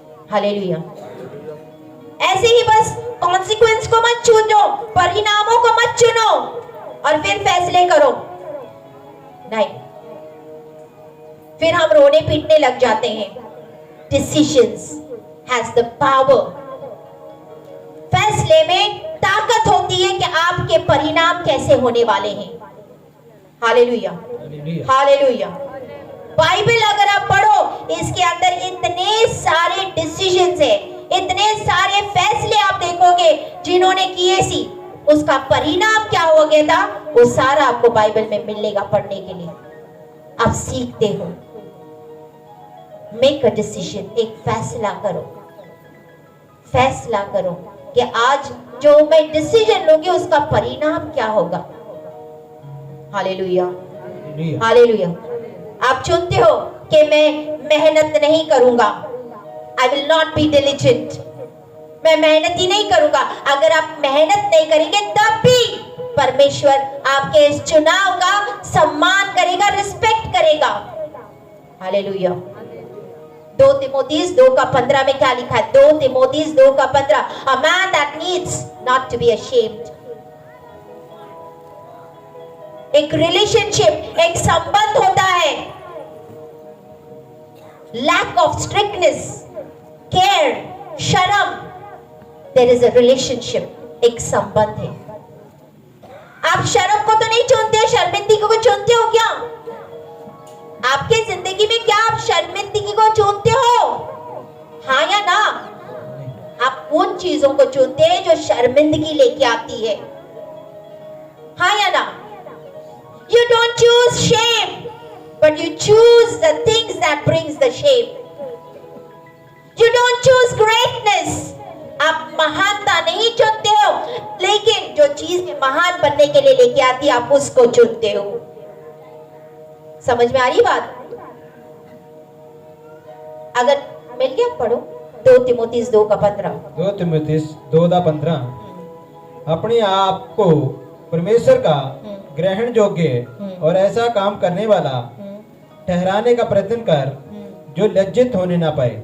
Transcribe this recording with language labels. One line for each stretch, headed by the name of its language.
Hindi: Hallelujah. ऐसे ही बस consequence को मत चुनो, परिणामों को मत चुनो और फिर फैसले करो, नहीं, फिर हम रोने पीटने लग जाते हैं।
English: Decisions has the power.
Hindi: फैसले में ताकत होती है कि आपके परिणाम कैसे होने वाले हैं। Hallelujah, hallelujah. बाइबल अगर आप पढ़ो, इसके अंदर इतने सारे डिसीजंस है, इतने सारे फैसले आप देखोगे जिन्होंने किए सी, उसका परिणाम क्या हो गया था, वो सारा आपको बाइबल में मिलेगा पढ़ने के लिए। आप सीखते हो।
English: make a decision,
Hindi: एक फैसला करो। फैसला करो कि आज जो मैं डिसीजन लूंगी उसका परिणाम क्या होगा। Hallelujah, hallelujah. आप चुनते हो कि मैं मेहनत नहीं करूंगा,
English: I will not be diligent,
Hindi: मैं मेहनत ही नहीं करूंगा। अगर आप मेहनत नहीं करेंगे तब भी परमेश्वर आपके इस चुनाव का सम्मान करेगा, रिस्पेक्ट करेगा। हालेलुया। 2 तिमोथीस 2:15 में क्या लिखा है?
English: 2 Timotheus 2:15, a man that needs not to be ashamed.
Hindi: एक रिलेशनशिप, एक संबंध होता है।
English: lack of strictness, care, शर्म, there is a relationship,
Hindi: एक संबंध है। आप शर्म को तो नहीं चुनते, शर्मिंदगी को चुनते हो क्या? आपके जिंदगी में क्या आप शर्मिंदगी को चुनते हो? हाँ या ना? आप उन चीजों को चुनते हैं जो शर्मिंदगी लेके आती है। हाँ या ना?
English: You don't choose shame, but you choose the things that brings the shame. You don't choose greatness.
Hindi: आप महानता नहीं चुनते हो, लेकिन जो चीज महान बनने के लिए लेके आती है, आप उसको चुनते हो। समझ में आ रही बात? अगर मिल गया पढ़ो 2 तिमोथीस 2:15। 2 तिमोथीस 2:15, अपने आप को परमेश्वर का ग्रहण योग्य और ऐसा काम करने वाला ठहराने का प्रयत्न कर जो लज्जित होने ना पाए,